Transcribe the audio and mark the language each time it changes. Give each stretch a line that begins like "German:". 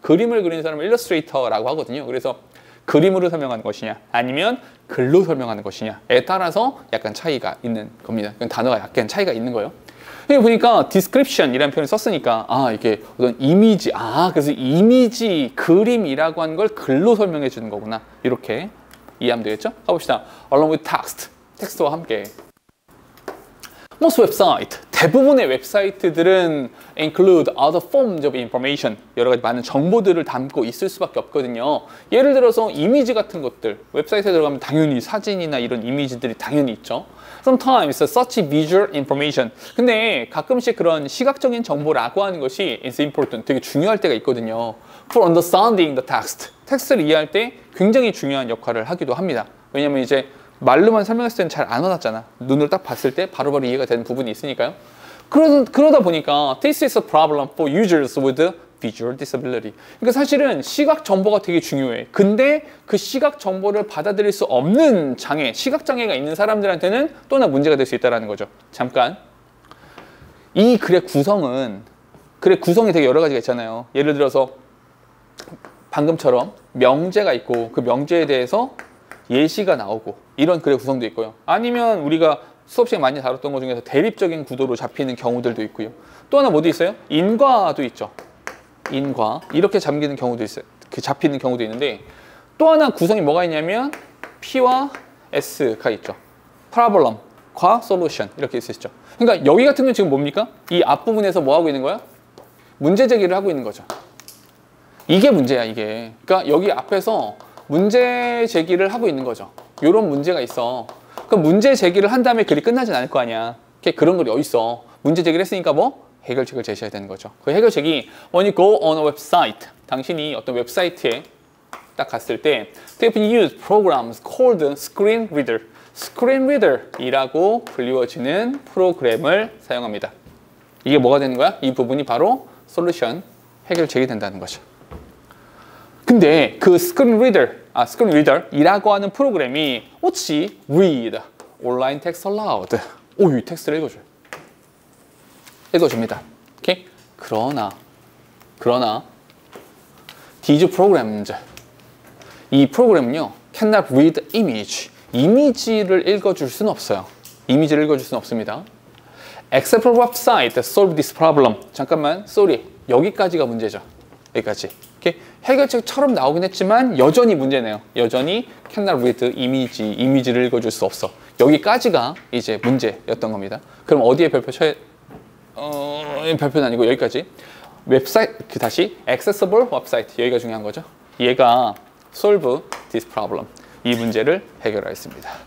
Korean: 그림을 그리는 사람을 illustrator라고 하거든요. 그래서 그림으로 설명하는 것이냐 아니면 글로 설명하는 것이냐에 따라서 약간 차이가 있는 겁니다. 단어가 약간 차이가 있는 거예요. 여기 보니까 description이라는 표현을 썼으니까 이게 어떤 이미지, 그래서 이미지, 그림이라고 하는 걸 글로 설명해 주는 거구나, 이렇게 이해하면 되겠죠? 가봅시다.
English: along with text,
Korean: 텍스트와 함께.
English: Most website,
Korean: 대부분의 웹사이트들은
English: include other forms of information,
Korean: 여러 가지 많은 정보들을 담고 있을 수밖에 없거든요. 예를 들어서 이미지 같은 것들, 웹사이트에 들어가면 당연히 사진이나 이런 이미지들이 당연히 있죠.
English: Sometimes such visual information.
Korean: 근데 가끔씩 그런 시각적인 정보라고 하는 것이
English: is important,
Korean: 되게 중요할 때가 있거든요.
English: For understanding the text,
Korean: 텍스트를 이해할 때 굉장히 중요한 역할을 하기도 합니다. 왜냐면 이제 말로만 설명했을 때는 잘 안 와닿잖아. 눈으로 딱 봤을 때 바로바로 이해가 되는 부분이 있으니까요. 그러다 보니까
English: this is a problem for users with visual disability.
Korean: 그러니까 사실은 시각 정보가 되게 중요해. 근데 그 시각 정보를 받아들일 수 없는 장애, 시각 장애가 있는 사람들한테는 또 하나 문제가 될 수 있다는 거죠. 잠깐. 이 글의 구성이 되게 여러 가지가 있잖아요. 예를 들어서 방금처럼 명제가 있고 그 명제에 대해서 예시가 나오고 이런 글의 구성도 있고요. 아니면 우리가 수업 시간에 많이 다뤘던 것 중에서 대립적인 구도로 잡히는 경우들도 있고요. 또 하나 뭐도 있어요? 인과도 있죠. 인과. 이렇게 잡히는 경우도 있어요. 잡히는 경우도 있는데, 또 하나 구성이 뭐가 있냐면 P와 S가 있죠. problem과 solution 이렇게 있을 수 있죠. 그러니까 여기 같은 경우는 지금 뭡니까? 이 앞부분에서 뭐 하고 있는 거야? 문제 제기를 하고 있는 거죠. 이게 문제야, 이게. 그러니까 여기 앞에서 문제 제기를 하고 있는 거죠. 이런 문제가 있어. 그럼 문제 제기를 한 다음에 글이 끝나진 않을 거 아니야. 그런 글이 어딨어. 문제 제기를 했으니까 뭐? 해결책을 제시해야 되는 거죠. 그 해결책이
English: when you go on a website,
Korean: 당신이 어떤 웹사이트에 딱 갔을 때
English: they can use programs called screen reader, screen reader
Korean: 이라고 불리워지는 프로그램을 사용합니다. 이게 뭐가 되는 거야? 이 부분이 바로 솔루션, 해결책이 된다는 거죠. 근데 그 screen reader이라고 하는 프로그램이 어찌
English: read online text aloud,
Korean: 이 텍스트를 읽어줍니다. 오케이? 그러나 그러나
English: these programs,
Korean: 이 프로그램은요
English: cannot read image,
Korean: 이미지를 읽어줄 수는 없어요. 이미지를 읽어줄 수는 없습니다.
English: except for website that solve this problem.
Korean: 잠깐만, sorry. 여기까지가 문제죠. 여기까지. 이렇게 해결책처럼 나오긴 했지만 여전히 문제네요. 여전히
English: cannot read
Korean: 이미지를 읽어줄 수 없어. 여기까지가 이제 문제였던 겁니다. 그럼 어디에 별표 쳐야 별표는 아니고 여기까지. 웹사이트, 다시 accessible website, 여기가 중요한 거죠. 얘가
English: solve this problem,
Korean: 이 문제를 해결하였습니다.